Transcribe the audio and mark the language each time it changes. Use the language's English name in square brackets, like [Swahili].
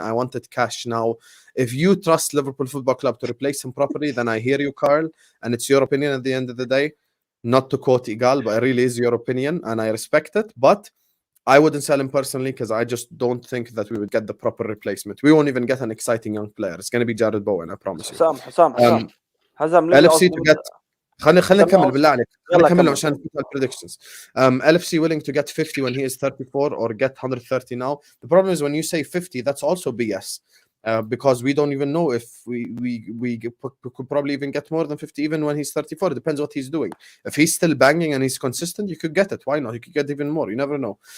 [English] I wanted cash now. If you trust Liverpool Football Club to replace him properly, then I hear you, Carl. And it's your opinion at the end of the day. Not to quote Igal, but it really is your opinion, and I respect it. But I wouldn't sell him personally because I just don't think that we would get the proper replacement. We won't even get an exciting young player. It's going to be Jared Bowen, I promise you. Hazam, LFC to get [Arabic] خلينا نكمل بالله عليك. خلينا نكمل عشان نفوت predictions. [English] LFC willing to get 50 when he is 34 or get 130 now. The problem is when you say 50, that's also BS. Because we don't even know if we could probably even get more than 50 even when he's 34. It depends what he's doing. If he's still banging and he's consistent, you could get it. Why not? You could get even more. You never know.